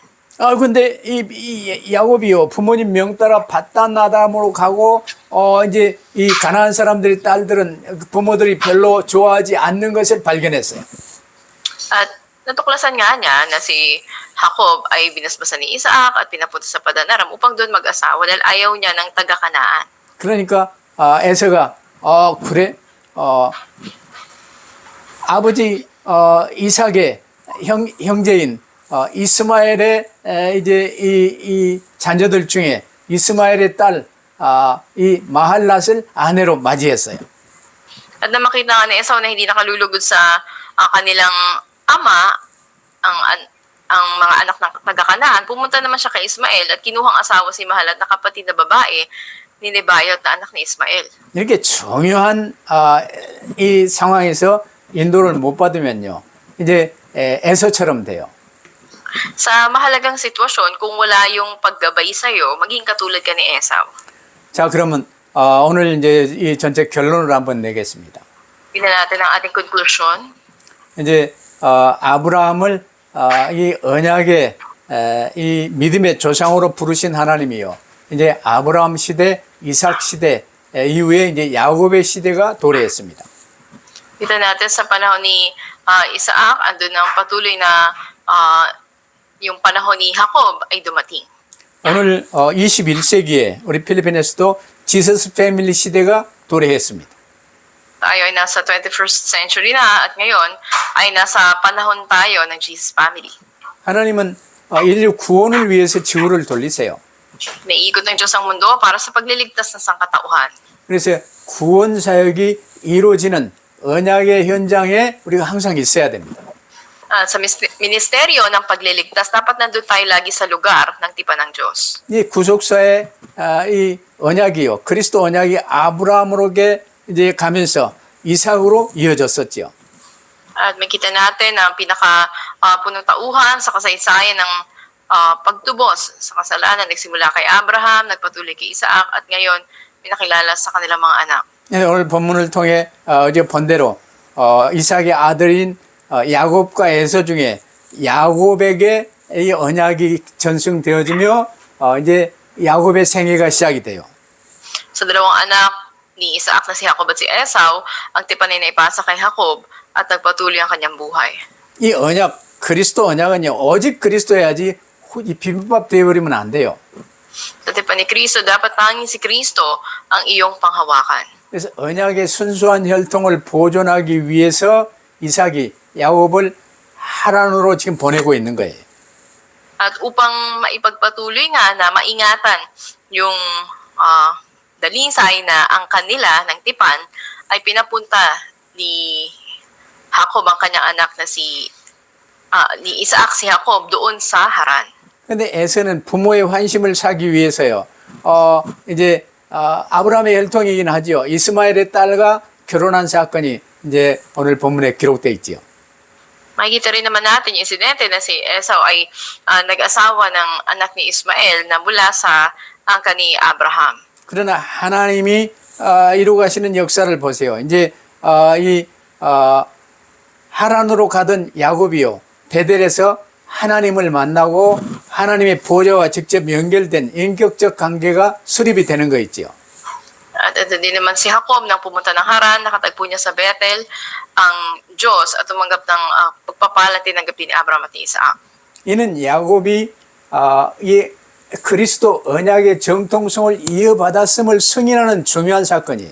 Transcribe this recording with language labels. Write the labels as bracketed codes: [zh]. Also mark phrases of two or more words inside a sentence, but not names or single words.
[ko] 근데 이 야곱이요, 부모님 명 따라 바단나담으로 가고, 이제 이 가나안 사람들의 딸들은 부모들이 별로 좋아하지 않는 것을 발견했어요. [tl] At natuklasan nga niya na si Jacob ay binasbasan ni Isaac at pinapunta sa Padanaram upang doon mag-asawa dahil ayaw niya ng taga-Kanaan. [ko] 그러니까 에서가 그래 아버지 이삭의 형제인 이스마엘의 이제 이 자녀들 중에 이스마엘의 딸 이 마할랏을 아내로 맞이했어요. [tl] At na makita nga ni Esau na hindi nakalulugod sa kanilang ama, ang mga anak ng taga-Kanaan, pumunta naman siya kay Ismael at kinuhang asawa si Mahalat na kapatid na babae ni Nebayot na anak ni Ismael. [ko] 이렇게 중요한 이 상황에서 인도를 못 받으면요, 이제 에서처럼 돼요. [tl] Sa mahalagang sitwasyon, kung wala yung paggabay sa'yo, maging katulad ka ni Esau. [ko] 자, 그러면 오늘 이제 이 전체 결론을 한번 내겠습니다. [tl] Tingnan natin ang ating conclusion. [ko] 이제 아브라함을 이 언약의 이 믿음의 조상으로 부르신 하나님이요, 이제 아브라함 시대, 이삭 시대 이후에 이제 야곱의 시대가 도래했습니다. [tl] Kita natin sa panahon ni Isaac, andun ang patuloy na yung panahon ni Jacob ay dumating. [ko] 오늘 21세기에 우리 필리핀에서도 지서스 패밀리 시대가 도래했습니다. [tl] Tayo ay nasa 21st century na at ngayon ay nasa panahon tayo ng Jesus Family. [ko] 하나님은 인류 구원을 위해서 지구를 돌리세요. [tl] Naiikot ng Diyos ang mundo para sa pagliligtas ng sangkatauhan. [ko] 그래서 구원 사역이 이루어지는 언약의 현장에 우리가 항상 있어야 됩니다. [tl] Sa ministeryo ng pagliligtas, dapat nandun tayo lagi sa lugar ng tipan ng Diyos. [ko] 이 구속사의 이 언약이요, 그리스도 언약이 아브라함으로게 이제 가면서 이삭으로 이어졌었지요. [tl] At makita natin na punong tauhan sa kasaysayan ng pagtubos sa kasalanan. Nagsimula kay Abraham, nagpatuloy kay Isaac, at ngayon pinakilala sa kanilang mga anak. [ko] 오늘 본문을 통해 어제 본 대로 이삭의 아들인 야곱과 에서 중에 야곱에게 이 언약이 전승되어지며 이제 야곱의 생애가 시작이 돼요. [tl] Sa dalawang anak ni Isaac na si Jacob at si Esau, ang tipan ay naipasa kay Jacob at nagpatuloy ang kanyang buhay. [ko] 이 언약, 그리스도 언약은요, 오직 그리스도여야지 이 비법밥 되어버리면 안 돼요. [tl] Sa tipan ni Kristo, dapat tanging si Kristo ang iyong panghawakan. [ko] 그래서 언약의 순수한 혈통을 보존하기 위해서 이삭이 야곱을 하란으로 지금 보내고 있는 거예요. [tl] At upang maipagpatuloy nga na maingatan yung dalinsay na ang kanila ng tipan, ay pinapunta ni Jacob ang kanyang anak na ni Isaac si Jacob doon sa Haran. [ko] 근데 에서는 부모의 환심을 사기 위해서요, 이제 아브라함의 혈통이긴 하지요, 이스마엘의 딸과 결혼한 사건이 이제 오늘 본문에 기록되어 있지요. [tl] Makikita rin naman natin yung insidente na si Esau ay nag-asawa ng anak ni Ismael na mula sa angka ni Abraham. [ko] 그러나 하나님이 이루가시는 역사를 보세요. 이제 이 하란으로 가던 야곱이요, 베델에서 하나님을 만나고 하나님의 보좌와 직접 연결된 인격적 관계가 수립이 되는 거 있지요. [tl] At ito din naman si Jacob nang pumunta ng Haran, nakatagpo niya sa Bethel ang Diyos at tumanggap ng pagpapala tinanggap ni Abraham at ni Isaac. [ko] 이는 야곱이 이 그리스도 언약의 정통성을 이어받았음을 승인하는 중요한 사건이에요.